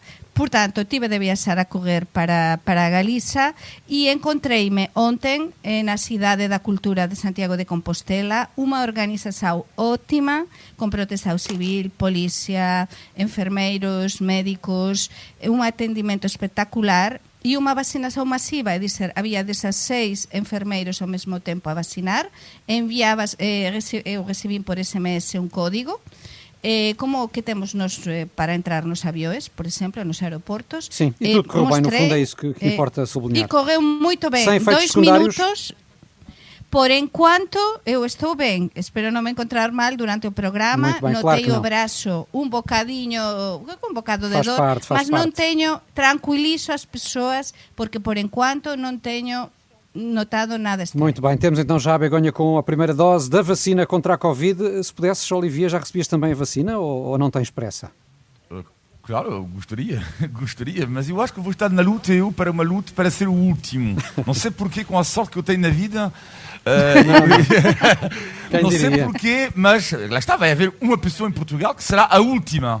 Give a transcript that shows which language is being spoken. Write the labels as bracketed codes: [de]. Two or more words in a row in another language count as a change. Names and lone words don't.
[gl] Portanto, tive de viaxar a correr para Galiza e encontreime ontem na Cidade da Cultura de Santiago de Compostela unha organización óptima, con protección civil, policía, enfermeiros, médicos, un atendimento espectacular e unha vacinación masiva, é dizer, había 16 enfermeiros ao mesmo tempo a vacinar, eu recibín por SMS un código, como que temos para entrar nos avións, por exemplo, nos aeroportos. [pt] Sim, e tudo correu bem, no fundo é isso que importa sublinhar. E correu muito bem, 2 minutos. Por enquanto, eu estou ben. [gl] Espero non me encontrar mal durante o programa. Notei o brazo un bocado de dor, mas non teño, tranquilizo as persoas, porque por enquanto non teño notado nada estranho. [pt] Muito bem, temos então já a Begonha com a primeira dose da vacina contra a Covid. Se pudesses, Olivier, já recebias também a vacina ou não tens pressa? Claro, gostaria, mas eu acho que vou estar na luta para uma luta para ser o último. Não sei porquê, com a sorte que eu tenho na vida. Não sei porquê, mas lá está, vai haver uma pessoa em Portugal que será a última.